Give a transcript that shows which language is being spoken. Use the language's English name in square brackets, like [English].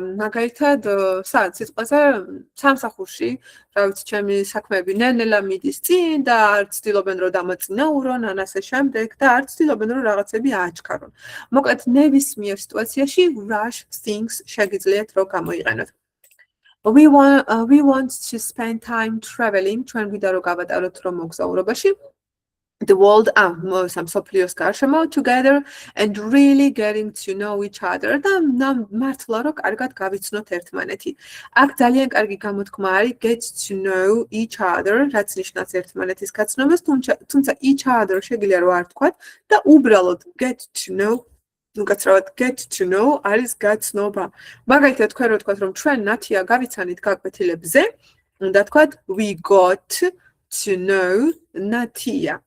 [Georgian] მაგალითად, სადაც სიტყვაზე სამსახურში, რა ვიცი, ჩემი საქმეები ნელ-ნელა მიდის წინ და არ ცდილობენ რომ დამოწინაურონ, ან ასე შემდეგ და არ ცდილობენ რომ რაღაცები ააჩქარონ. მოკლედ, ნებისმიერ სიტუაციაში rush things შეგიძლიათ რომ გამოიყენოთ. [English] We want to spend time traveling. [Georgian] ჩვენ გვინდა რომ გავატაროთ რომ მოგზაურობაში. [English] The world [Georgian] სოფლიოს გარშემო [English] together and really getting to know each other [Georgian] და მართლა რომ კარგად გავიცნოთ ერთმანეთი. აქ ძალიან კარგი გამოთქმა არის get to know each other, რაც ნიშნავს ერთმანეთის გაცნობას, თუმცა each other შეგიძლია რომ არ თქვათ და უბრალოდ get to know უკაცრავად get to know არის გაცნობა. მაგალითად თქვენ რო თქვათ რომ ჩვენ ნათია გავიცანით გაკვეთილებზე, უნდა თქვათ [English] we got to know Natia.